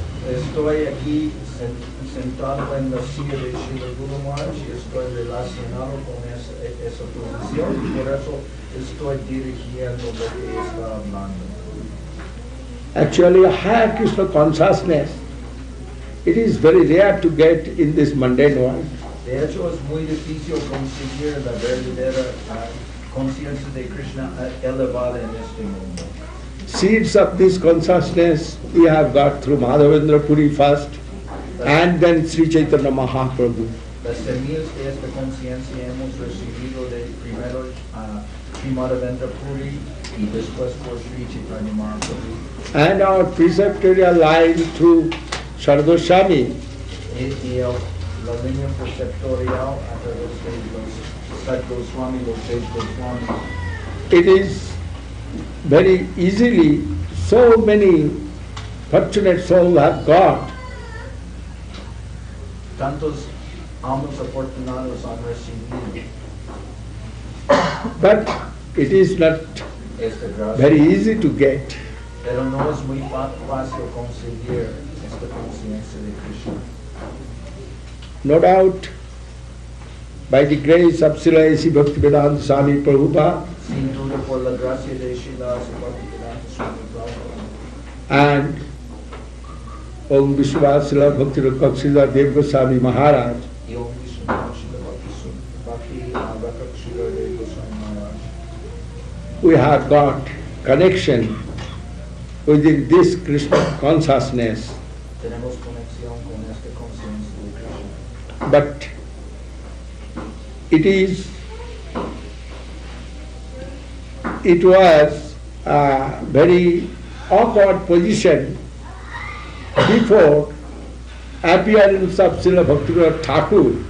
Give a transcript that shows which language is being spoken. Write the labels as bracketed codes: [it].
[es] Estoy aquí sentado en la silla de Srila Guru Maharaj y estoy relacionado con esa posición y por eso estoy dirigiendo lo que está hablando. [en] Actually, a higher Krishna consciousness, it is very rare to get in this mundane world. [es] De hecho, es muy difícil conseguir la verdadera conciencia de Krishna elevada en este mundo. [en] Seeds of this consciousness we have got through Madhavendra Puri first, and then Sri Chaitanya Mahaprabhu. [es] Las semillas de esta conciencia hemos recibido de primero Sri Madhavendra Puri y después por Sri Chaitanya Mahaprabhu. [en] And our preceptorial line through Sundar Goswami. [es] Y la línea preceptorial a través de los Sundar Goswami, los seis Goswami. [en] It is very easily, so many fortunate souls have got. [es] Tantos almas afortunados han recibido [en] But it is not [es] esta gracia. [en] very easy to get. [es] Pero no es muy fácil conseguir esta conciencia de Krishna. [en] No doubt, by the grace of Srila A.C. Bhaktivedanta Swami Prabhupada [es] Sin duda por la gracia de Srila Bhakti Swami Prabhupada [en] and Om Vishwa Srila Bhakti Sundar Dev-Goswami Maharaj, [es] y Om Vishnu Srila Bhakti Sundar Dev-Goswami Maharaj, [en] we have got connection within this Krishna consciousness. [es] tenemos conexión con esta conciencia de Krishna. [en] But it was a very awkward position before appearance of Srila Bhakti Thakur.